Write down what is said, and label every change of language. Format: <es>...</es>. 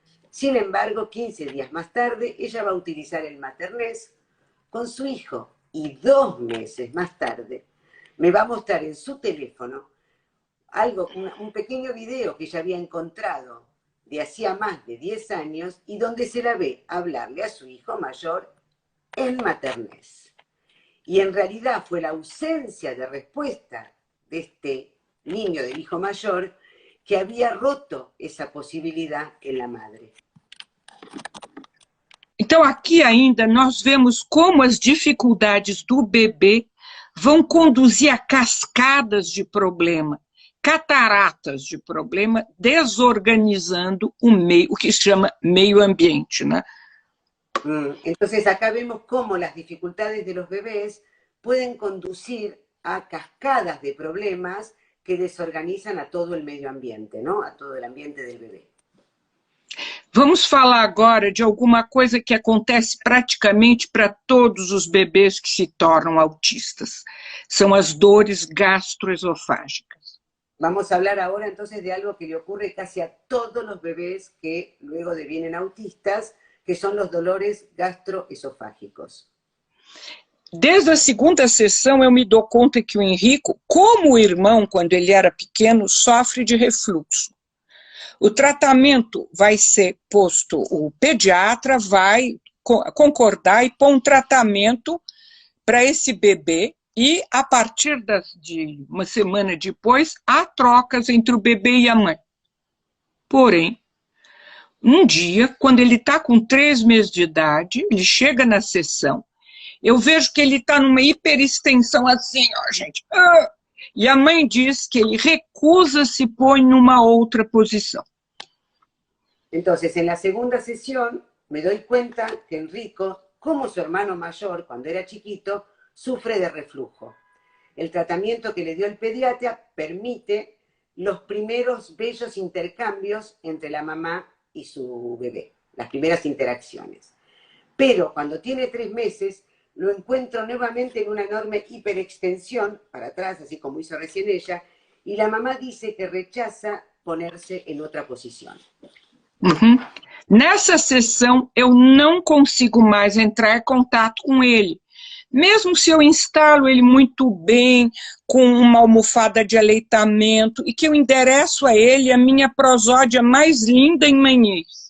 <es>Sin embargo, 15 días más tarde, ella va a utilizar el maternés con su hijo y 2 meses más tarde me va a mostrar en su teléfono un pequeño video que ella había encontrado de hacía más de 10 años y donde se la ve hablarle a su hijo mayor en maternés. Y en realidad fue la ausencia de respuesta de este niño, del hijo mayor, que había roto</es> <pt>essa possibilidade</pt> <es>en la madre.</es> <pt>Então, aqui ainda nós vemos como as dificuldades do bebê vão conduzir a cascadas de problema, cataratas de problema, desorganizando o que se chama meio ambiente, né?</pt> <es>Entonces acá vemos cómo las dificultades de los bebés pueden conducir a cascadas de problemas que desorganizan a todo el medio ambiente, ¿no? A todo el ambiente del bebé.</es> <pt>Vamos falar agora de alguma coisa que acontece praticamente para todos os bebês que se tornam autistas. São as dores gastroesofágicas.</pt> <es>Vamos a hablar ahora entonces de algo que le ocurre casi a todos los bebés que luego devienen autistas, que son los dolores gastroesofágicos.</es> <pt>Desde a segunda sessão eu me dou conta que o Enrico, como o irmão quando ele era pequeno, sofre de refluxo. O tratamento vai ser posto, o pediatra vai concordar e pôr um tratamento para esse bebê e, a partir de uma semana depois, há trocas entre o bebê e a mãe. Porém, um dia, quando ele está com 3 meses de idade, ele chega na sessão, eu vejo que ele está numa hiperextensão assim, ó, gente. E a mãe diz que ele recusa-se e põe numa outra posição.</pt> <es>Entonces, en la segunda sesión, me doy cuenta que Enrico, como su hermano mayor, cuando era chiquito, sufre de reflujo. El tratamiento que le dio el pediatra permite los primeros bellos intercambios entre la mamá y su bebé, las primeras interacciones. Pero cuando tiene 3 meses, lo encuentro nuevamente en una enorme hiperextensión, para atrás, así como hizo recién ella, y la mamá dice que rechaza ponerse en otra posición.</es> <pt>Nessa sessão, eu não consigo mais entrar em contato com ele. Mesmo se eu instalo ele muito bem, com uma almofada de aleitamento, e que eu endereço a ele a minha prosódia mais linda em manhês.</pt>